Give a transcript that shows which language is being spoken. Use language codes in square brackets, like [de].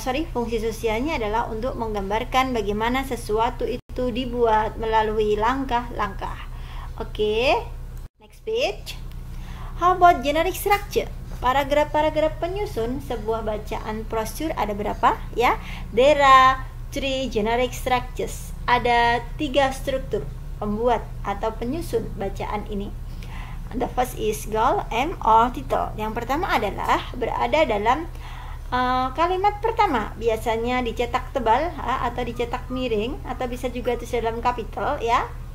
[id] Fungsi sosialnya adalah untuk menggambarkan bagaimana sesuatu itu dibuat melalui langkah-langkah. [en] Oke, next page. How about generic structure? [id] Paragraf-paragraf penyusun sebuah bacaan prosedur ada berapa? [en] Ya, there are 3 generic structures. [id] Ada 3 struktur pembuat atau penyusun bacaan ini. [en] The first is goal, aim, or title. [id] Yang pertama adalah berada dalam kalimat pertama, biasanya dicetak tebal atau dicetak miring, atau bisa juga itu dalam capital ya.